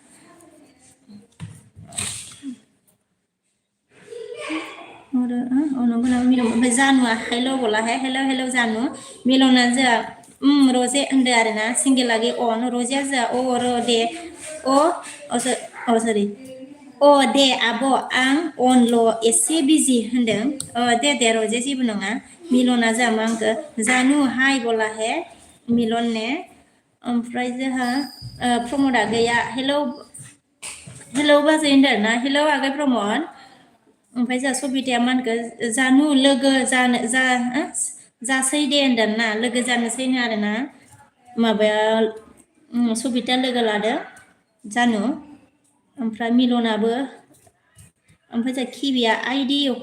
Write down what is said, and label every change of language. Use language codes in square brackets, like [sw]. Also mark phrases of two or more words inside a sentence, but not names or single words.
[brx] नंगौ नामा मिलन ओमफ्राय जानुआ हेल' बोलाहाय हेल' जानु मिलना जोंहा रजे होनदो आरोना सिंगेलागै रजेया जोंहा र दे सरि दे आब' आं अनल' एसे बिजि होनदों दे रजे जेबो नङा मिलना जोंहा मा होनखो जानु हाय बोला हे मिलन ने ओमफ्राय जोंहा प्रमद आगैया हेल' बाजै होनदों आरोना हेल' आगै प्रमद ओमफ्राय जोंहा सबिताया मा होनखो जानु लोगो जासै दे होनदों ना लोगो जानोसैनो आरोना माबाया सबिता लोगो लादो जानु ओमफ्राय मिलनाबो ओमफ्राय जोंहा किबिया आइदि